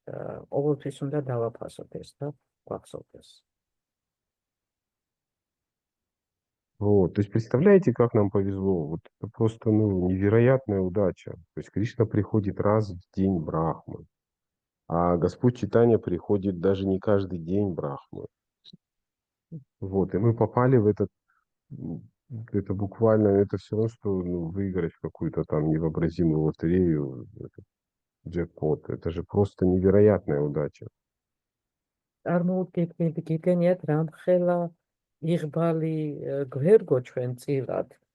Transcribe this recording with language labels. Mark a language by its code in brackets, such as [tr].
[ka] ყოველთვის უნდა დავაფასოთ ეს და გვახსოვდეს. [ru] Вот, то есть представляете, как нам повезло? Вот это просто, ну, невероятная удача. То есть Кришна приходит раз в день Брахмы, а Господь Чайтанья приходит даже не каждый день Брахмы. Вот, и мы попали в этот, это буквально, это все равно, что ну, выиграть в какую-то там невообразимую лотерею, этот джекпот. Это же просто невероятная удача. [ka] წარმოვიდგინეთ, გიგენიათ რამხელა იღბალი გვერგო ჩვენ წილად.